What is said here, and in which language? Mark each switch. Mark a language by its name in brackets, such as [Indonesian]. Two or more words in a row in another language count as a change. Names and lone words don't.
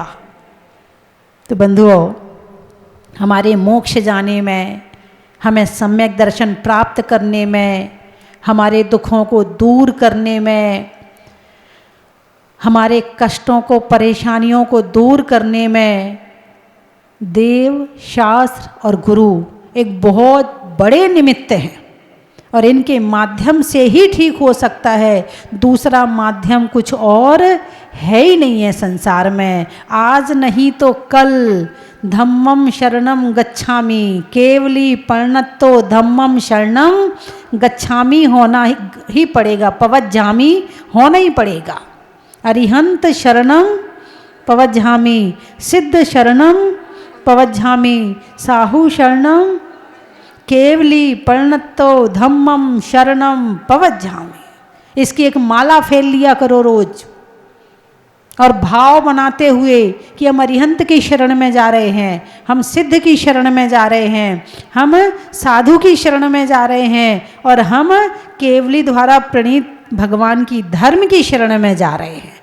[Hindi] तो बंधुओं, हमारे मोक्ष जाने में, हमें सम्यक दर्शन प्राप्त करने में, हमारे दुखों को दूर करने में, हमारे कष्टों को, परेशानियों को दूर करने में देव, शास्त्र और गुरु एक बहुत बड़े निमित्त हैं, और इनके माध्यम से ही ठीक हो सकता है। दूसरा माध्यम कुछ और है ही नहीं है संसार में। आज नहीं तो कल [Pali] धम्मम शरणम गच्छामि, [Prakrit languages] केवली परिणतो धम्मम शरणम गच्छामि [Hindi] होना ही पड़ेगा, पवज्जामि होना ही पड़ेगा। [Prakrit languages] अरिहंत शरणम पवज्जामि, सिद्ध शरणम पवज्जामि, साहु शरणम केवली परिणतो धम्मम शरणम पवज्जामि। [Hindi] इसकी एक माला फेर लिया करो रोज, और भाव बनाते हुए कि हम अरिहंत की शरण में जा रहे हैं, हम सिद्ध की शरण में जा रहे हैं, हम साधु की शरण में जा रहे हैं और हम केवली द्वारा प्रणीत भगवान की धर्म की शरण में जा रहे हैं।